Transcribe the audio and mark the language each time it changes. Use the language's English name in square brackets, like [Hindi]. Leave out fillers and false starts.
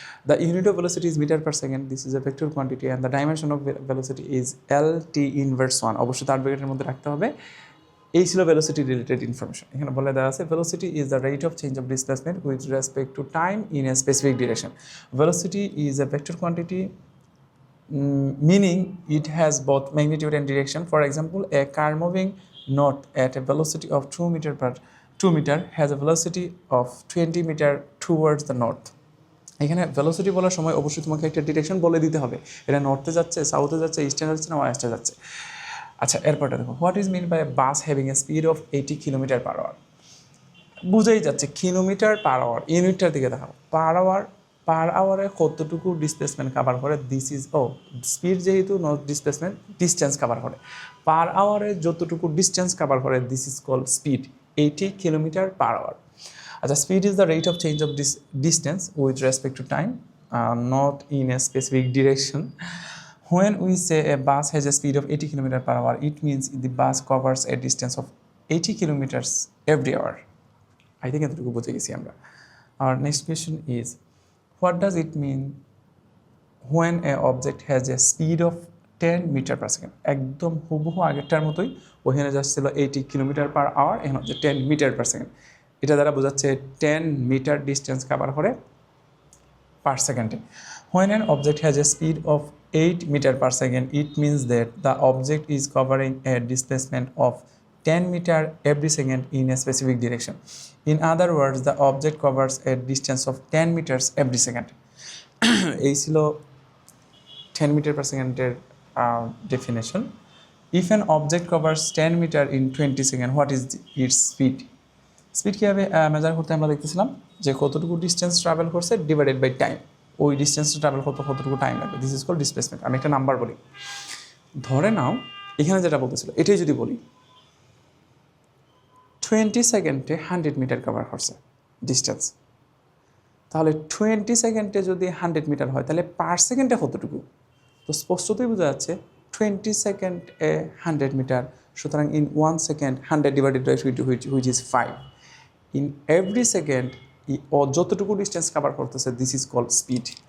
[English] The unit of velocity is meter per second. This is a vector quantity and the dimension of velocity is LT inverse 1. [Bangla] অবশ্যই তার ব্র্যাকেটের মধ্যে রাখতে হবে। এই ছিল ভেলোসিটি রিলেটেড ইনফরমেশন। এখানে বলে দেওয়া আছে [English] Velocity is the rate of change of displacement with respect to time in a specific direction. Velocity is a vector quantity meaning it has both magnitude and direction. For example, a car moving north at a velocity of 2 meter has a velocity of 20 meter towards the north. [Bangla] এখানে velocity বলার সময় অবশ্যই তোমাকে একটা direction বলে দিতে হবে, এটা নর্থে যাচ্ছে, সাউথে যাচ্ছে, ইস্টে যাচ্ছে না ওয়েস্টে যাচ্ছে। আচ্ছা, এরপরটা দেখো, [English] What is mean by a bus having a speed of 80 kilometer per hour. [Bangla] বুঝেই যাচ্ছে কিলোমিটার পার আওয়ার, ইউনিটটার দিকে দেখো, পার আওয়ারে কতটুকু ডিসপ্লেসমেন্ট কাভার করে, [English] this is speed [Bangla] যেহেতু [English] not displacement, [Bangla] ডিস্টেন্স কাভার করে, পার আওয়ারে যতটুকু ডিস্টেন্স কাভার করে [English] this is call speed, [Bangla] 80 kilometre per hour. [English] আচ্ছা, speed is the rate of change of distance with respect to time, not in a specific direction. When we say a bus has a speed of 80 km per hour, it means the bus covers a distance of 80 kilometers every hour. I think [Bangla] এতটুকু বুঝে গেছি আমরা। [English] Our next question is, what does it mean when a object has a speed of 10 meter per second? [Bangla] একদম হুবহু আগেরটার মতোই, ওখানে just ছিল 80 কিলোমিটার পার আওয়ার, এখন হচ্ছে 10 মিটার পার সেকেন্ড। এটা দ্বারা বোঝাচ্ছে 10 মিটার ডিস্টেন্স কাভার করে পার সেকেন্ডে। [English] When an object has a speed of 8 meter per second, it means that the object is covering a displacement of 10 meter every second in a specific direction. In other words, the object covers a distance of 10 meters every second. [Bangla] এই ছিল 10 meter per second এর definition. [English] If an object covers 10 meter in 20 seconds, what is its speed? [Bangla] Speed কীভাবে measure করতে আমরা দেখতেছিলাম যে কতটুকু distance travel করছে [English] divided by time, [Bangla] ওই ডিস্টেন্সটা ট্রাভেল করতে কতটুকু টাইম লাগবে, [English] This is call displacement. [Bangla] আমি একটা নাম্বার বলি, ধরে নাও এখানে যেটা বলতেছিল এটাই যদি বলি 20 সেকেন্ডে 100 মিটার কভার করছে ডিস্টেন্স, তাহলে 20 সেকেন্ডে যদি 100 মিটার হয় তাহলে পার সেকেন্ডে কতটুকু, তো স্পষ্টতই বোঝা যাচ্ছে 20 সেকেন্ডে 100 মিটার, সুতরাং [English] in 1 second 100 divided by which is 5, in every second [Bangla] ও যতটুকু ডিস্টেন্স কভার করতেছে [English] This is call speed.